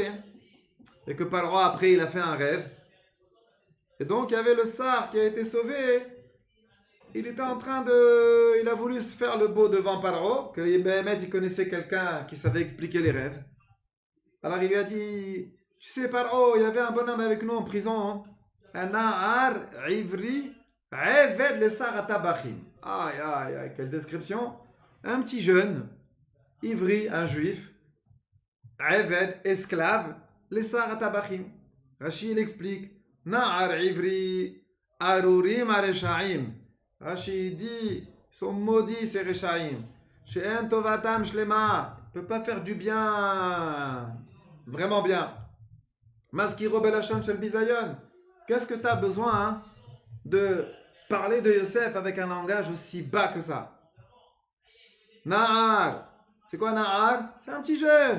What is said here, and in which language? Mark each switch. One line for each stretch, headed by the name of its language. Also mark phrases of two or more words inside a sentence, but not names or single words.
French: Hein, et que Paro après, il a fait un rêve. Et donc, il y avait le sar qui a été sauvé. Il était en train de... Il a voulu se faire le beau devant Paro, que Béhémet, il connaissait quelqu'un qui savait expliquer les rêves. Alors il lui a dit, tu sais Paro, il y avait un bonhomme avec nous en prison, un
Hebrew: נער עברי, עבד לשר הטבחים.
French: Aïe, aïe, aïe, quelle description. Un petit jeune, ivri, un juif, eved, esclave, le
Hebrew: שר הטבחים.
French: Rashi, il explique,
Hebrew: נער עברי, ארורים הרשעים.
French: Rashi dit, ils sont maudits ces Rechaim.
Hebrew: שאין טובתם שלמה.
French: Ne peut pas faire du bien. Vraiment bien.
Hebrew: מזכירו בלשון של בזיון.
French: Qu'est-ce que tu as besoin de parler de Yosef avec un langage aussi bas que ça? Na'ar. C'est quoi Na'ar? C'est un petit jeune.